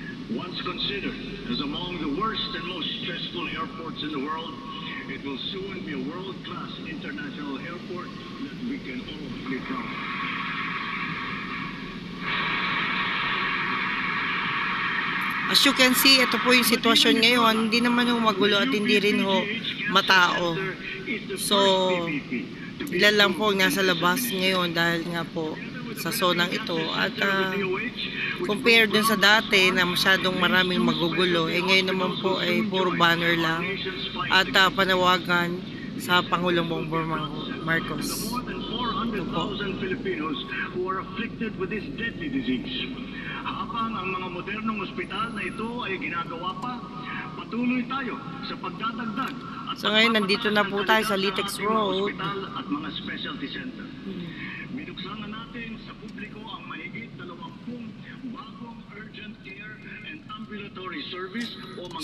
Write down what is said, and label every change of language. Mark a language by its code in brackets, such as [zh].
[en] Once considered as among the worst and most stressful airports in the world, it will soon be a world-class international airport that we can all be proud of. As you can see, [tl] ito po yung sitwasyon ngayon. Hindi naman ho magulo at hindi rin ho matao. So, ilan lang po ang nasa labas ngayon dahil nga po sa sonang ito. At compare dun sa dati na masyadong maraming magugulo, ngayon naman po ay puro banner lang at panawagan sa Pangulong Bongbong Marcos. [en] More than 400,000 Filipinos who are afflicted with this deadly disease. [tl] Habang ang mga modernong ospital na ito ay ginagawa pa, patuloy tayo sa pagdadagdag. So ngayon, nandito na po tayo sa Litex Road. At mga specialty center. Binuksan na natin sa publiko ang mahigit 20 bagong [en] urgent care and ambulatory service [tl] o mga...